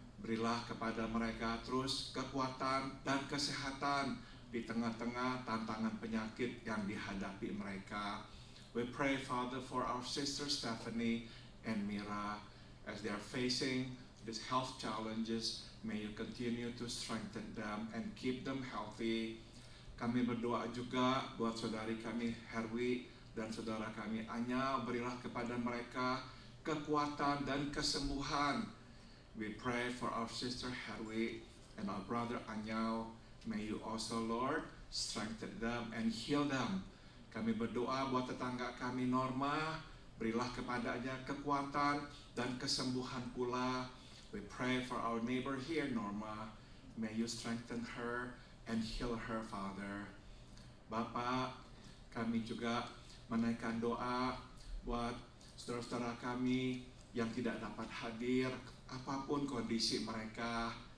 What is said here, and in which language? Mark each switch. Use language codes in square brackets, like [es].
[id] Berilah kepada mereka terus kekuatan dan kesehatan di tengah-tengah tantangan penyakit yang dihadapi mereka. [en] We pray, Father, for our sister Stephanie and Mira as they are facing these health challenges. May you continue to strengthen them and keep them healthy. [id] Kami berdoa juga buat saudari kami Herwi dan saudara kami Anya. Berilah kepada mereka kekuatan dan kesembuhan. [en] We pray for our sister Herwi and our brother Anyao. May you also, Lord, strengthen them and heal them. [id] Kami berdoa buat tetangga kami Norma. Berilah kepadanya kekuatan dan kesembuhan pula. [en] We pray for our neighbor here, Norma. May you strengthen her and heal her, Father. [id] Bapak, kami juga menaikkan doa buat saudara-saudara kami yang tidak dapat hadir, apapun kondisi mereka.